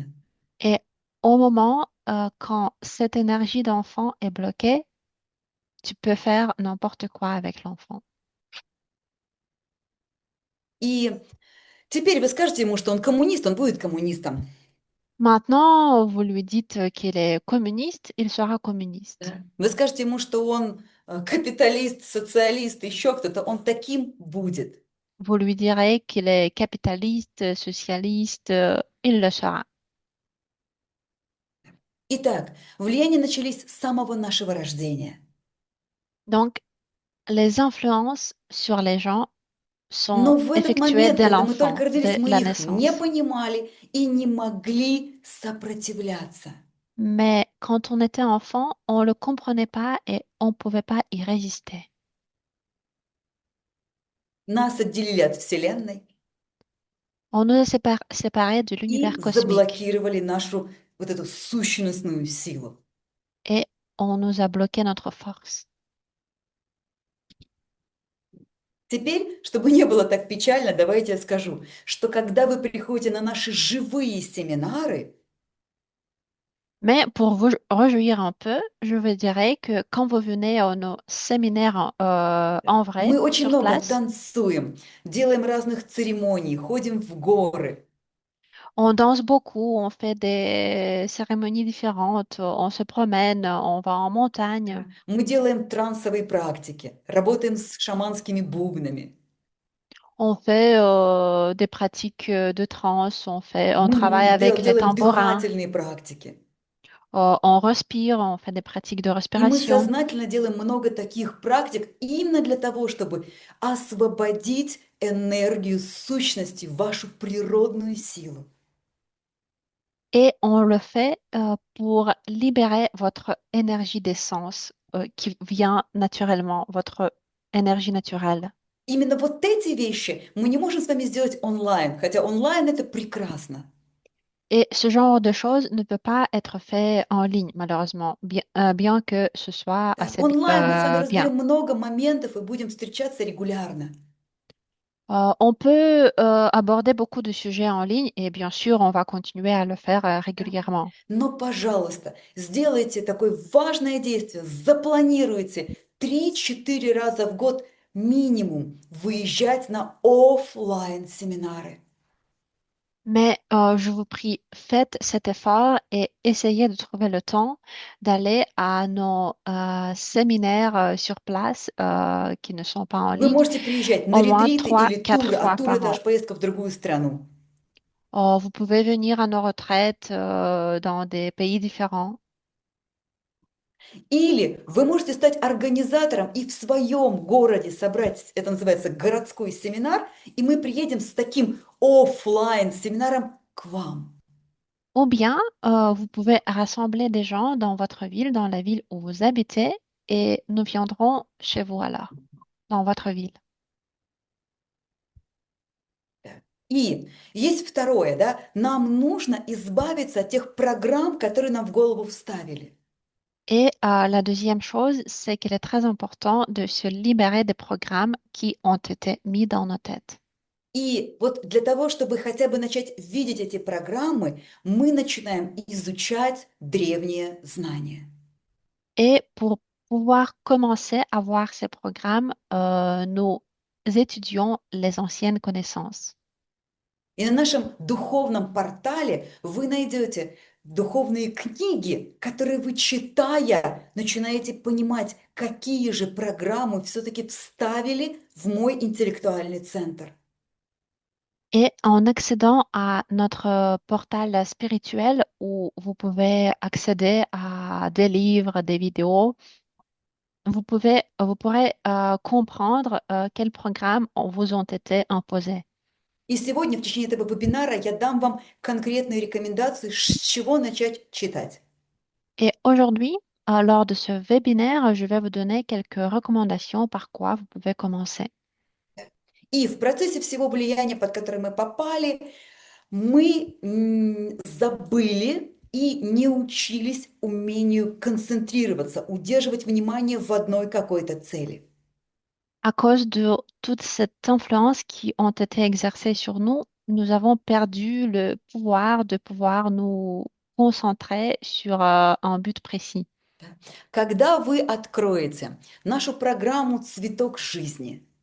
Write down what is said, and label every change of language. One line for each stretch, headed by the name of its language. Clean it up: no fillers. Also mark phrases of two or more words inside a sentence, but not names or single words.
French: Et au moment quand cette énergie d'enfant est bloquée, tu peux faire n'importe quoi avec l'enfant.
Russian: И теперь вы скажете ему, что он коммунист, он будет коммунистом.
French: Maintenant, vous lui dites qu'il est communiste, il sera communiste.
Russian: Да. Вы скажете ему, что он капиталист, социалист, еще кто-то, он таким будет.
French: Vous lui direz qu'il est capitaliste, socialiste, il le sera.
Russian: Итак, влияния начались с самого нашего рождения.
French: Donc, les influences sur les gens sont
Russian: Но в этот
French: effectuées
Russian: момент,
French: dès
Russian: когда мы
French: l'enfant,
Russian: только родились,
French: dès
Russian: мы
French: la
Russian: их не
French: naissance.
Russian: понимали и не могли сопротивляться.
French: Mais quand on était enfant, on ne le comprenait pas et on ne pouvait pas y résister.
Russian: Нас отделили от Вселенной
French: On nous a séparés de
Russian: и
French: l'univers cosmique
Russian: заблокировали нашу вот эту сущностную силу.
French: et on nous a bloqué notre force.
Russian: Теперь, чтобы не было так печально, давайте я скажу, что когда вы приходите на наши живые семинары,
French: Mais pour vous réjouir un peu, je vous dirais que quand vous venez à nos séminaires en vrai,
Russian: мы очень
French: sur
Russian: много
French: place,
Russian: танцуем, делаем разных церемоний, ходим в горы.
French: on danse beaucoup, on fait des cérémonies différentes, on se promène, on va en montagne,
Russian: Мы делаем трансовые практики, работаем с шаманскими бубнами.
French: on fait des pratiques de danse, on travaille avec les
Russian: Делаем
French: tambourins,
Russian: дыхательные практики.
French: on respire, on fait des pratiques de
Russian: И мы
French: respiration.
Russian: сознательно делаем много таких практик именно для того, чтобы освободить энергию сущности, вашу природную силу.
French: Et on le fait pour libérer votre énergie d'essence qui vient naturellement, votre énergie naturelle.
Russian: Именно вот эти вещи мы не можем с вами сделать онлайн, хотя онлайн это прекрасно.
French: Et ce genre de choses ne peut pas être fait en ligne, malheureusement, bien que ce soit
Russian: Да,
French: assez
Russian: онлайн мы с вами
French: bien.
Russian: разберем много моментов и будем встречаться регулярно.
French: On peut aborder beaucoup de sujets en ligne et bien sûr, on va continuer à le faire
Russian: Да.
French: régulièrement.
Russian: Но, пожалуйста, сделайте такое важное действие, запланируйте 3-4 раза в год минимум выезжать на оффлайн семинары.
French: Mais je vous prie, faites cet effort et essayez de trouver le temps d'aller à nos séminaires sur place qui ne sont pas en
Russian: Вы
French: ligne
Russian: можете приезжать на
French: au moins
Russian: ретриты
French: trois,
Russian: или
French: quatre
Russian: туры, а
French: fois
Russian: тур
French: par
Russian: это
French: an.
Russian: аж поездка в другую страну.
French: Vous pouvez venir à nos retraites dans des pays différents.
Russian: Или вы можете стать организатором и в своем городе собрать, это называется городской семинар, и мы приедем с таким оффлайн семинаром к вам.
French: Ou bien, vous pouvez rassembler des gens dans votre ville, dans la ville où vous habitez, et nous viendrons chez vous alors, dans votre ville.
Russian: Да. И есть второе, да, нам нужно избавиться от тех программ, которые нам в голову вставили.
French: Et la deuxième chose, c'est qu'il est très important de se libérer des programmes qui ont été mis dans nos têtes.
Russian: И вот для того, чтобы хотя бы начать видеть эти программы, мы начинаем изучать древние знания.
French: Et pour pouvoir commencer à voir ces programmes, nous étudions les anciennes connaissances.
Russian: И на нашем духовном портале вы найдете духовные книги, которые вы, читая, начинаете понимать, какие же программы все-таки вставили в мой интеллектуальный центр.
French: Et en accédant à notre portal spirituel où vous pouvez accéder à des livres, des vidéos, vous pourrez comprendre quels programmes vous ont été imposés.
Russian: И сегодня в течение этого вебинара я дам вам конкретные рекомендации, с чего начать читать.
French: Et aujourd'hui, lors de ce webinaire, je vais vous donner quelques recommandations par quoi vous pouvez commencer.
Russian: И в процессе всего влияния, под которое мы попали, мы забыли и не учились умению концентрироваться, удерживать внимание в одной какой-то цели.
French: À cause de toute cette influence qui ont été exercées sur nous, nous avons perdu le pouvoir de pouvoir nous concentrer sur un but précis.
Russian: Когда вы откроете нашу программу «Цветок жизни»,